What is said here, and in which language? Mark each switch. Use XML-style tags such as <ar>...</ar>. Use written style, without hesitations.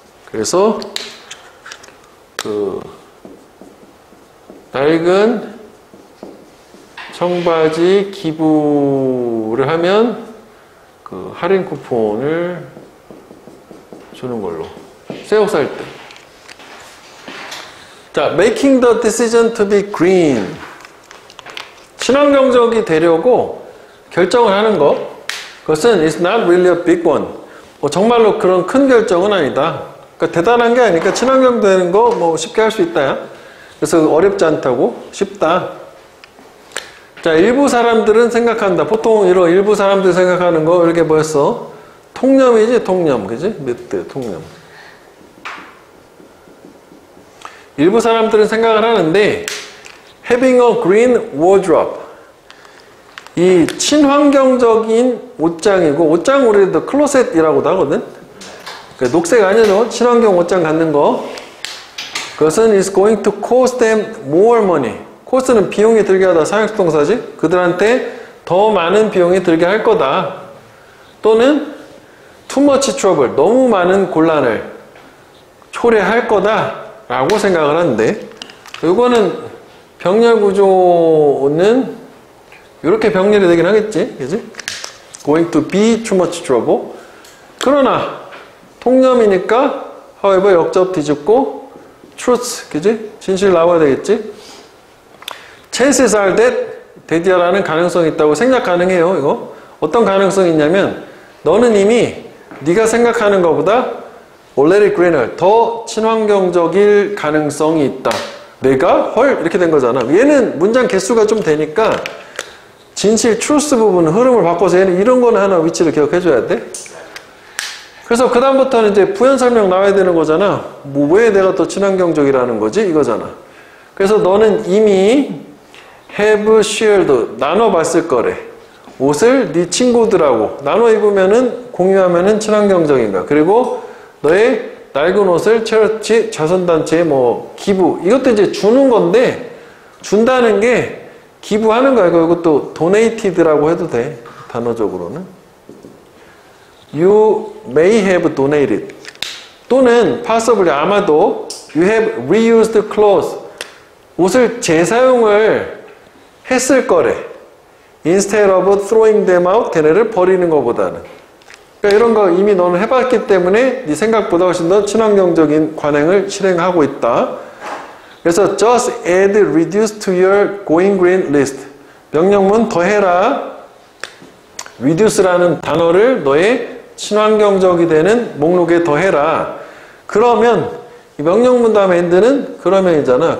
<ko>그래서 낡은 청바지 기부를 하면 할인 쿠폰을 주는 걸로. 새 옷 살 때.</ko> <en>자, making the decision to be green.</en> <ko>친환경적이 되려고 결정을 하는 거. 그것은</ko> <en>is not really a big one.</en> <ko>정말로 그런 큰 결정은 아니다. 그러니까 대단한 게 아니니까 친환경 되는 거 뭐 쉽게 할 수 있다야. 그래서 어렵지 않다고. 쉽다. 자, 일부 사람들은 생각한다. 보통 이런 일부 사람들 생각하는 거 이렇게 뭐였어? 통념이지, 통념. 그지? 미트, 통념. 일부 사람들은 생각을 하는데</ko> <en>having a green wardrobe,</en> <ko>이 친환경적인 옷장이고, 옷장 우리도 클로셋이라고도 하거든. 그러니까 녹색 아니죠? 친환경 옷장 갖는 거. 그것은</ko> <en>is going to cost them more money.</en> <ko>cost는 비용이 들게 하다, 사역동사지. 그들한테 더 많은 비용이 들게 할 거다. 또는</ko> <en>too much trouble,</en> <ko>너무 많은 곤란을 초래할 거다 라고 생각을 하는데, 이거는 병렬 구조는 이렇게 병렬이 되긴 하겠지, 그지?</ko> <en>going to be too much trouble.</en> <ko>그러나 통념이니까 however 역접 뒤집고 truth, 그지? 진실 나와야 되겠지?</ko> <en>chances are that</en> <ko>되디어라는 가능성이 있다고 생각 가능해요. 이거 어떤 가능성이 있냐면, 너는 이미 네가 생각하는 것보다</ko> <en>already greener,</en> <ko>더 친환경적일 가능성이 있다. 내가 헐 이렇게 된 거잖아. 얘는 문장 개수가 좀 되니까 진실 truth 부분은 흐름을 바꿔서 얘는 이런 거는 하나 위치를 기억해 줘야 돼. 그래서 그 다음부터는 이제 부연 설명 나와야 되는 거잖아. 뭐 왜 내가 더 친환경적이라는 거지? 이거잖아. 그래서 너는 이미</ko> <en>have shared,</en> <ko>나눠봤을 거래. 옷을 네 친구들하고 나눠 입으면은, 공유하면은 친환경적인가. 그리고 너의 낡은 옷을 체리티, 자선단체에 뭐 기부, 이것도 이제 주는 건데, 준다는 게 기부하는 거야. 이것도 donated라고 해도 돼, 단어적으로는.</ko> <en>You may have donated,</en> <ko>또는</ko> <en>possibly,</en> <ko>아마도</ko> <en>you have reused clothes,</en> <ko>옷을 재사용을 했을 거래.</ko> <en>instead of throwing them out,</en> <ko>걔네를 버리는 것보다는. 그러니까 이런 거 이미 너는 해봤기 때문에 네 생각보다 훨씬 더 친환경적인 관행을 실행하고 있다. 그래서</ko> <en>just add reduce to your going green list.</en> <ko>명령문 더해라. reduce라는 단어를 너의 친환경적이 되는 목록에 더해라. 그러면 이 명령문 다음에 end는 그러면이잖아.</ko>